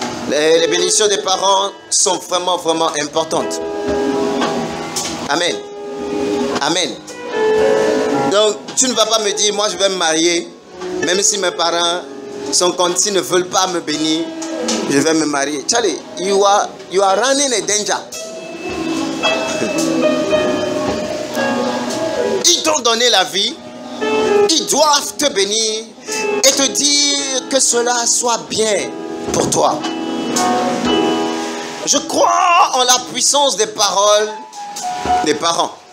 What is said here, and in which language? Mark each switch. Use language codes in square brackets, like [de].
[fr] Les bénédictions des parents sont vraiment, vraiment importantes. Amen. Amen. Donc, tu ne vas pas me dire, moi je vais me marier, même si mes parents sont contre, s'ils ne veulent pas me bénir, je vais me marier. [en] Charlie, you are running a danger. [fr] Ils t'ont donné la vie, ils doivent te bénir et te dire que cela soit bien pour toi. Je crois en la puissance des paroles des parents.